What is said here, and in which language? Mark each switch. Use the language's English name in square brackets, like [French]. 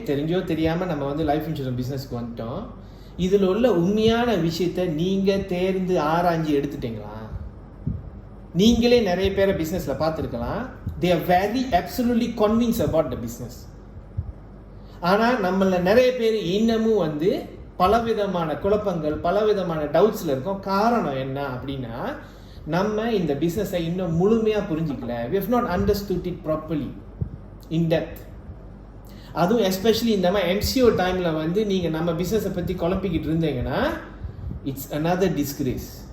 [Tamil] தெரிஞ்சோ தெரியாமல் நம்ம வந்து லைஃப் இன்சூரன்ஸ் பிஸ்னஸ்க்கு வந்துட்டோம். இதில் உள்ள உண்மையான விஷயத்தை நீங்கள் தேர்ந்து ஆராய்ஞ்சு எடுத்துட்டீங்களா? நீங்களே நிறைய பேரை பிஸ்னஸில் பார்த்துருக்கலாம். [English] they are very absolutely convinced about the business. [Tamil] ஆனால் நம்மள நிறைய பேர் இன்னமும் வந்து பலவிதமான குழப்பங்கள், பலவிதமான டவுட்ஸில் இருக்கும். காரணம் என்ன அப்படின்னா, நம்ம இந்த பிஸ்னஸை இன்னும் முழுமையாக புரிஞ்சிக்கல. [English] we have not understood it properly in depth. [Tamil] அதுவும் எஸ்பெஷலி இந்த மாதிரி MCO டைமில் வந்து நீங்கள் நம்ம பிஸ்னஸை பற்றி குழப்பிக்கிட்டு இருந்தீங்கன்னா [English] It's another disgrace.